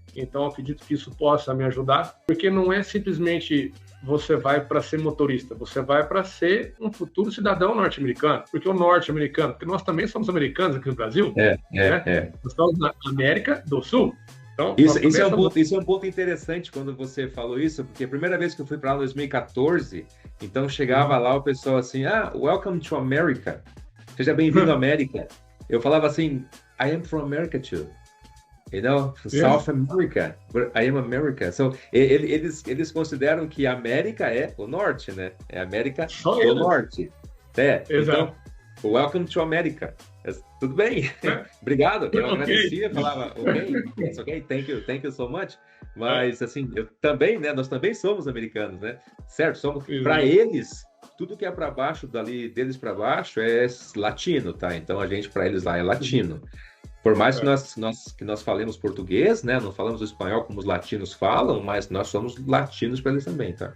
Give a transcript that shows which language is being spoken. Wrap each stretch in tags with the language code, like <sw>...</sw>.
<pt>Então, acredito que isso possa me ajudar, porque não é simplesmente você vai para ser motorista, você vai para ser um futuro cidadão norte-americano, porque o norte-americano, porque nós também somos americanos aqui no Brasil, nós estamos na América do Sul, Então, isso é um ponto interessante quando você falou isso, porque a primeira vez que eu fui para lá em 2014, então chegava lá o pessoal assim,</pt> <en>welcome to America,</en> <pt>seja bem-vindo à América. Eu falava assim,</pt> <en>I am from America too. You know, South America, but I am America.</en> <pt>So, eles consideram que a América é o norte, né? É a América do norte. Então,</pt> <en>welcome to America.</en> <pt>Tudo bem, obrigado. Eu agradecia, falava,</pt> <en>it's okay, thank you so much.</en> <pt>Mas, assim, eu também, né? Nós também somos americanos, né? Certo? Somos, para eles, tudo que é para baixo, deles para baixo, é latino, tá? Então, a gente, para eles lá, é latino. Por mais que nós falemos português, né? Não falamos o espanhol como os latinos falam, mas nós somos latinos para eles também, tá?</pt>